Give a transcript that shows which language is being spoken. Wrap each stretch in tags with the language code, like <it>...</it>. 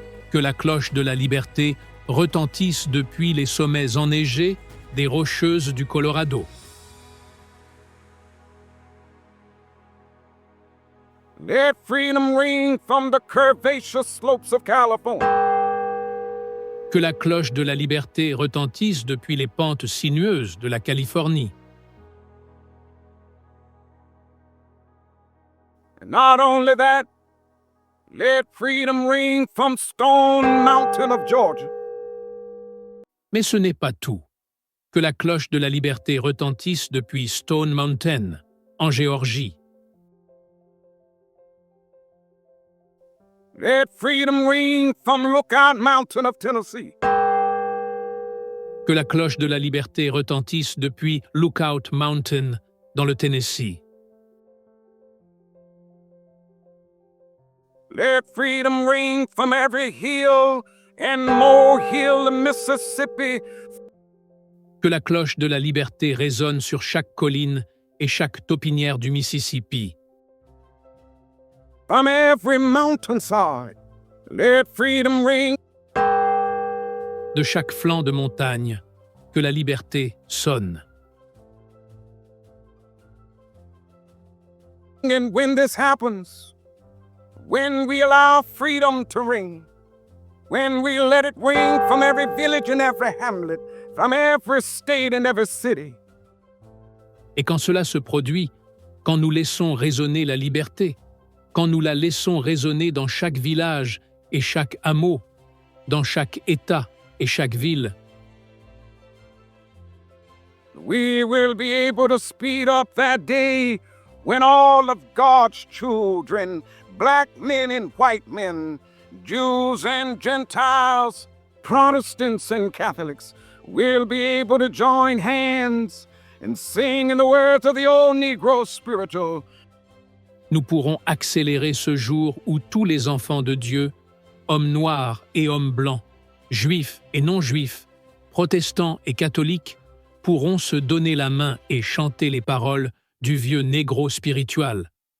<fr>Que la cloche de la liberté retentisse depuis les sommets enneigés des Rocheuses du Colorado.</fr> <en>Let freedom ring from the curvaceous slopes of California.</en> <fr>Que la cloche de la liberté retentisse depuis les pentes sinueuses de la Californie.</fr> <en>And not only that, let freedom ring from Stone Mountain of Georgia.</en> <fr>Mais ce n'est pas tout. Que la cloche de la liberté retentisse depuis Stone Mountain, en Géorgie.</fr> <en>Let freedom ring from Lookout Mountain of Tennessee.</en> <fr>Que la cloche de la liberté retentisse depuis Lookout Mountain, dans le Tennessee.</fr> <en>Let freedom ring from every hill and molehill in Mississippi.</en> <fr>Que la cloche de la liberté résonne sur chaque colline et chaque taupinière du Mississippi.</fr> <en>From every mountainside, let freedom ring.</en> <fr>De chaque flanc de montagne, que la liberté sonne.</fr> <en>And when this happens, when we allow freedom to ring, when we let it ring from every village and every hamlet, from every state and every city.</en> <fr>Et quand cela se produit, quand nous laissons résonner la liberté, quand nous la laissons résonner dans chaque village et chaque hameau, dans chaque État et chaque ville,</fr> <en>we will be able to speed up that day when all of God's children, black men and white men, Jews and Gentiles, Protestants and Catholics, will be able to join hands and sing in the words of the old Negro spiritual.</en> <fr>nous pourrons accélérer ce jour où tous les enfants de Dieu, hommes noirs et hommes blancs, juifs et non-juifs, protestants et catholiques, pourront se donner la main et chanter les paroles du vieux négro spiritual.</fr>